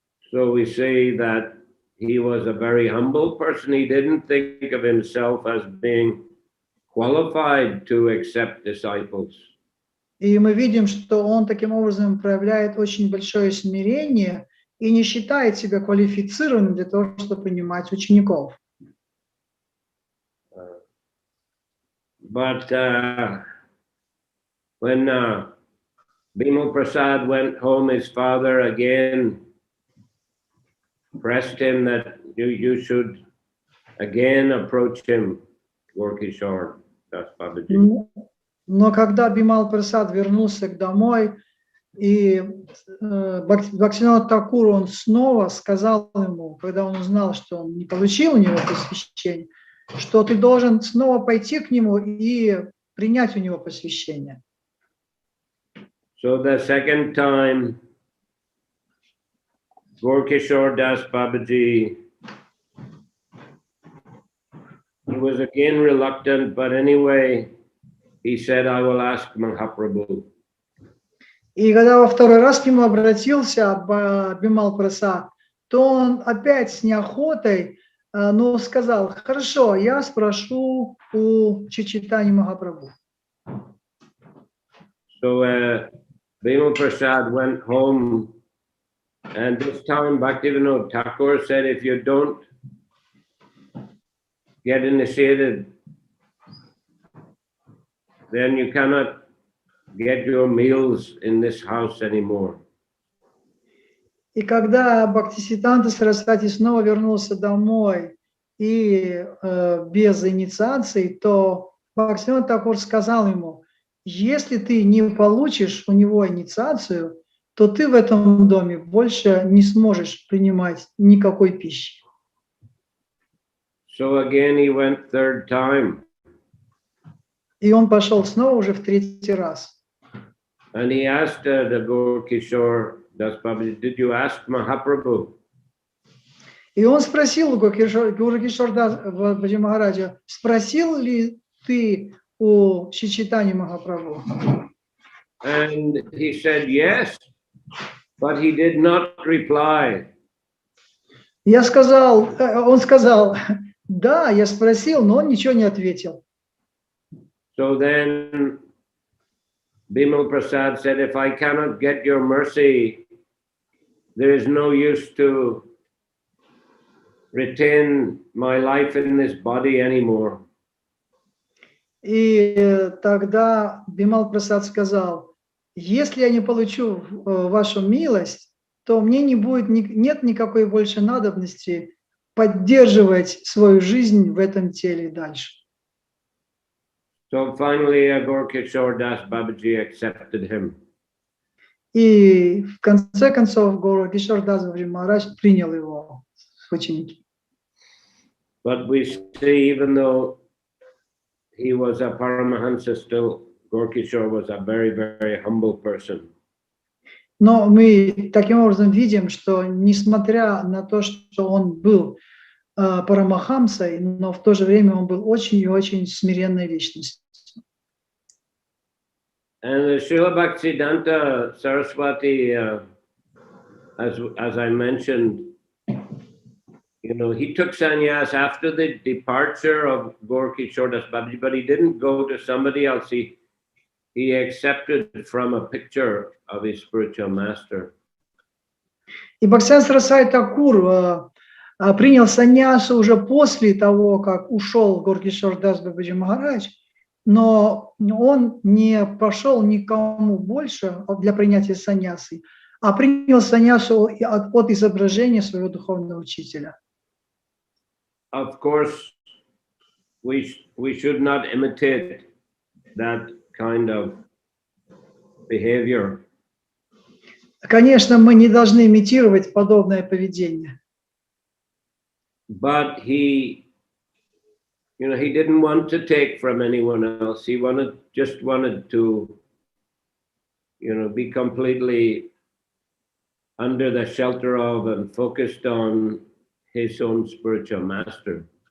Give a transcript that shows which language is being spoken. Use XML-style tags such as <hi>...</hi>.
<en>So we say that he was a very humble person. He didn't think of himself as being qualified to accept disciples.</en> <ru>И мы видим, что он таким образом проявляет очень большое смирение и не считает себя квалифицированным для того, чтобы принимать учеников.</ru> <en>But when Bimal Prasad went home, his father again pressed him that you should again approach him, Gaur-Kishore Das Babaji.</en> <ru>Но когда Бимал Прасад вернулся домой, и Бхактивинода Тхакур, он снова сказал ему, когда он узнал, что он не получил у него посвящение, что ты должен снова пойти к нему и принять у него посвящение.</ru> <en>So the second time, Gaur-Kishore Das Babaji, he was again reluctant, but anyway, he said, I will ask Mahaprabhu.</en> <ru>И когда во второй раз к нему обратился Бимал Прасад, то он опять с неохотой, но сказал, хорошо, я спрошу у Чайтаньи Махапрабху.</ru> <en>So Bimal Prasad went home, and this time Bhaktivinoda Thakur said, if you don't get initiated, then you cannot get your meals in this house anymore.</en> <ru>И когда Бхактивиданта Сарасвати снова вернулся домой и без инициации, то Бхактивинода Тхакур сказал ему, если ты не получишь у него инициацию, то ты в этом доме больше не сможешь принимать никакой пищи.</ru> <en>So again he went third time.</en> <ru>И он пошел снова уже в третий раз.</ru> <en>And he asked the Gaur-Kishore Das Babaji, did you ask Mahaprabhu?</en> <ru>И он спросил у Gaur-Kishore Das Babaji Махараджа, спросил ли ты у Чайтаньи Махапрабху?</ru> <en>And he said yes, but he did not reply.</en> <ru>Я сказал, он сказал, да, я спросил, но он ничего не ответил.</ru> <en>So then Bimal Prasad said, if I cannot get your mercy, there is no use to retain my life in this body anymore.</en> <ru>И тогда Бимал Прасад сказал, если я не получу вашу милость, то мне нет никакой больше надобности поддерживать свою жизнь в этом теле дальше.</ru> <en>So finally, Gaur-Kishore Das Babaji accepted him.</en> <ru>И в конце концов Gaur-Kishore Das Babaji Махарадж принял его в ученики.</ru> <en>But we see, even though he was a Paramahansa, still Gaur-Kishore was a very, very humble person.</en> <ru>Но мы таким образом видим, что несмотря на то, что он был Парамахамсой, но в то же время он был очень и очень смиренной личностью.</ru> <en>And the Srila Bhaktivinoda Saraswati, as I mentioned, you know, he took sannyas after the departure of Gaur-Kishore Das Babaji, but he didn't go to somebody else. He accepted from a picture of his spiritual master.</en> <ru>И Бхактивиданта Сарасвати Такур принял саньясу уже после того, как ушел Gaur-Kishore Das Babaji Махарадж, но он не пошел никому больше для принятия саньясы, а принял саньясу от изображения своего духовного учителя.</ru> <en>Of course, we should not imitate that kind of behavior.</en> <ru>Конечно, мы не должны имитировать подобное поведение.</ru> <en>But he didn't want to take from anyone else. He just wanted to, be completely under the shelter of and focused on his own spiritual master.</en>